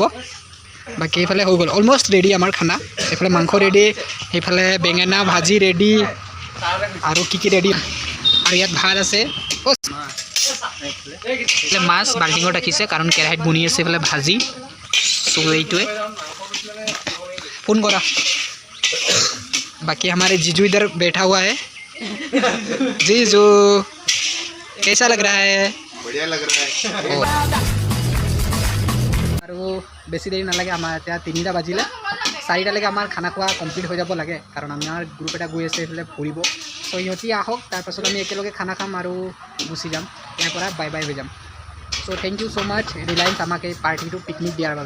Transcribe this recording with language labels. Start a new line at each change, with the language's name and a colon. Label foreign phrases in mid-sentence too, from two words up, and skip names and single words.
Assamese: বাকী এইফালে হৈ গ'ল অলমষ্ট ৰেডি আমাৰ খানা। এইফালে মাংস ৰেডি, সেইফালে বেঙেনা ভাজি ৰেডি, আৰু কি ৰেডি। আৰু ইয়াত ভাত আছে, মাছ বাল্টিঙত ৰাখিছে কাৰণ কেৰাহীত বনি আছে। এইফালে ভাজি। এইটোৱে ফোন কৰা।
Hindi: बाकी हमारे जीजू इधर बैठा हुआ है। जीजू कैसा लग रहा है? बढ़िया लग रहा है।
Assamese: আৰু বেছি দেৰি নালাগে, আমাৰ এতিয়া 3টা বাজিলে, 4টালৈকে আমাৰ খানা খোৱা কমপ্লিট হৈ যাব লাগে, কাৰণ আমাৰ গ্ৰুপ এটা গৈ আছে এইফালে ফুৰিব। চ' সিহঁতি আহক, তাৰপাছত আমি একেলগে খানা খাম আৰু গুচি যাম, ইয়াৰ পৰা বাই বাই হৈ যাম। চ'
English: thank you so much
Assamese: ৰিলায়েন্স আমাক এই পাৰ্টিটো পিকনিক দিয়াৰ বাবে।